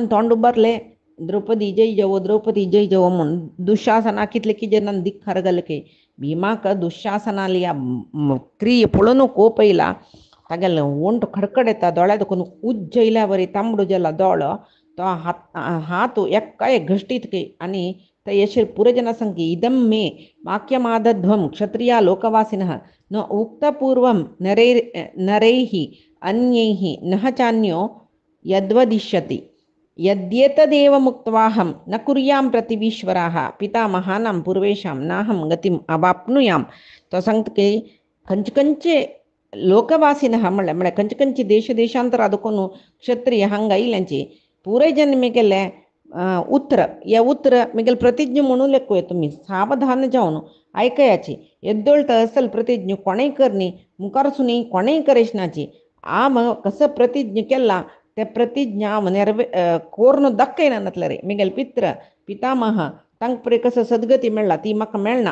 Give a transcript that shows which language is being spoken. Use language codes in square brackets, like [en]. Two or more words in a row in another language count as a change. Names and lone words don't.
[kok] तोंड उबारले द्रौपदी जय जवो म्हूण दुशासना कितले की जनान दिखार घाले की भीमाक दुशासनाली क्रिये पळोवन कोप येयला तागेले ओंट खडखड येता दोळ्या दुखून उज्ज येयल्या बरी तांबडो जाला दोळो तो हात एकाय घश्टीत की आनी ते यशेर पुरजना संकी [sa] इदं मे वाक्यमादध्वं क्षत्रिया लोकवासिनः न उक्तपूर्वं नरैः अन्यैः नः चान्यो यद्वदिष्यति यद्येतदेव मुक्त्वाहं न कुर्यां प्रतिवीश्वराः पितामहानां पूर्वेषां नाहं गतिम् अवाप्नुयां [kok] तो सांगता की खंयचे लोकवासिनः म्हळ्यार खंयचे देशांतर आदुकून क्षत्रिय हांगा आयल्यांची पुराय जन मेगेले उतर मेगेल प्रतिज्ञ म्हणून लेखूय तुमी सावधान जावन आयकयाची येद्दोळत असल प्रतिज्ञ कोणेय करनी मुखार सुनी कोणेय करेशनाची आम कसं प्रतिज्ञ केला ते प्रतिज्ञा हांव कोरून दाखयना नातले रे मेगेल पितामह तांकां पळय कसो सद्गती मेळ्ळा ती म्हाका मेळना